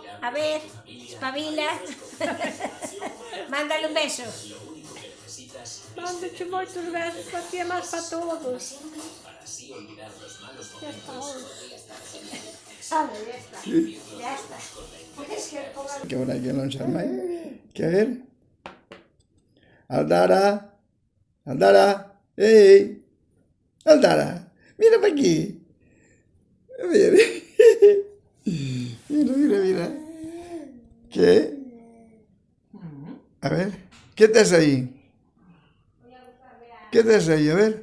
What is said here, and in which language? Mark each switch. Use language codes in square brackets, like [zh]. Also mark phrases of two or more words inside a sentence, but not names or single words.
[es] A ver, espabila. Mándale un beso. [gl] Mándoche moitos besos para ti e máis para todos. [es] Ya está hoy. Ya está. [gl] Que ahora que non xa máis. [es] Que a ver. Aldara. Aldara. ¡Ey! Aldara. Mira para aquí. Mira. Mira. ¿Qué? A ver. ¿Qué te hace ahí? ¿Qué te hace ahí? A ver.